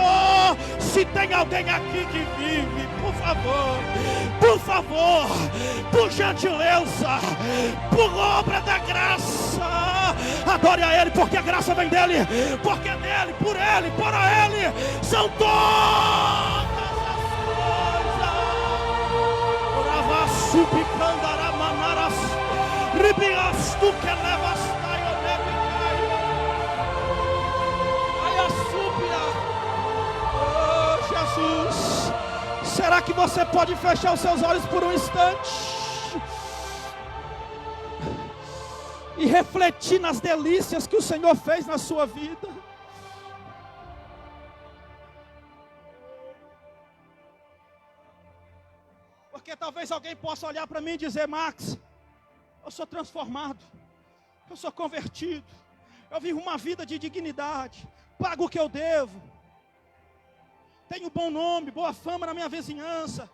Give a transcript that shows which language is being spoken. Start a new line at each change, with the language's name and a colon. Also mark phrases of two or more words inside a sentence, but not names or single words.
Portuguese: Se tem alguém aqui que vive, por favor, por gentileza, por obra da graça, adore a Ele, porque a graça vem dEle, porque dEle, por Ele, para Ele, são todas as coisas. Ravassupicandaramanaras, ribias tu que levas taio nebicaio, ai a súpia, oh Jesus. que você pode fechar os seus olhos por um instante e refletir nas delícias que o Senhor fez na sua vida. Porque talvez alguém possa olhar para mim e dizer: Max, eu sou transformado, eu sou convertido, eu vivo uma vida de dignidade, pago o que eu devo, tenho bom nome, boa fama na minha vizinhança.